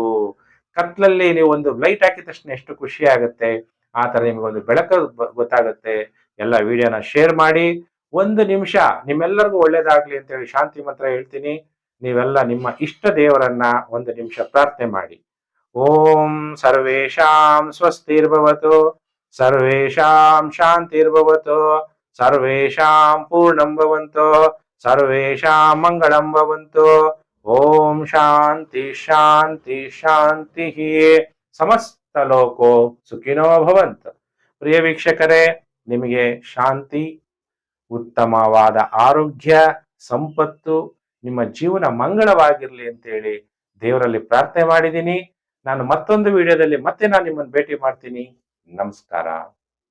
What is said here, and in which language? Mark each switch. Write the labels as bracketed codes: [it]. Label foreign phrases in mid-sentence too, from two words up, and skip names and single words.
[kn] ಕತ್ಲಲ್ಲಿ ನೀವು ಒಂದು ಲೈಟ್ ಹಾಕಿದ ತಕ್ಷಣ ಎಷ್ಟು ಖುಷಿ ಆಗುತ್ತೆ, ಆ ತರ ನಿಮಗೊಂದು ಬೆಳಕು ಗೊತ್ತಾಗುತ್ತೆ. ಎಲ್ಲ ವಿಡಿಯೋನ ಶೇರ್ ಮಾಡಿ. ಒಂದು ನಿಮಿಷ ನಿಮ್ಮೆಲ್ಲರಿಗೂ ಒಳ್ಳೇದಾಗ್ಲಿ ಅಂತ ಹೇಳಿ ಶಾಂತಿ ಮಂತ್ರ ಹೇಳ್ತೀನಿ. ನೀವೆಲ್ಲ ನಿಮ್ಮ ಇಷ್ಟ ದೇವರನ್ನ ಒಂದು ನಿಮಿಷ ಪ್ರಾರ್ಥನೆ ಮಾಡಿ. [sa] ಓಂ ಸರ್ವೇಷಾಂ ಸ್ವಸ್ತಿರ್ಭವತು, ಸರ್ವೇಷಾಂ ಶಾಂತಿರ್ಭವತು, ಸರ್ವೇಷಾಂ ಪೂರ್ಣಂ ಭವಂತು, ಸರ್ವೇಷಾಂ ಮಂಗಳಂ ಭವಂತು. ಓಂ ಶಾಂತಿ ಶಾಂತಿ ಶಾಂತಿ. ಸಮಸ್ತ ಲೋಕೋ ಸುಖಿನೋ ಭವಂತು. [kn] ಪ್ರಿಯ ವೀಕ್ಷಕರೇ, ನಿಮಗೆ ಶಾಂತಿ, ಉತ್ತಮವಾದ ಆರೋಗ್ಯ, ಸಂಪತ್ತು, ನಿಮ್ಮ ಜೀವನ ಮಂಗಳವಾಗಿರ್ಲಿ ಅಂತೇಳಿ ದೇವರಲ್ಲಿ ಪ್ರಾರ್ಥನೆ ಮಾಡಿದ್ದೀನಿ. ನಾನು ಮತ್ತೊಂದು ವಿಡಿಯೋದಲ್ಲಿ ಮತ್ತೆ ನಾನು ನಿಮ್ಮನ್ನು ಭೇಟಿ ಮಾಡ್ತೀನಿ. ನಮಸ್ಕಾರ.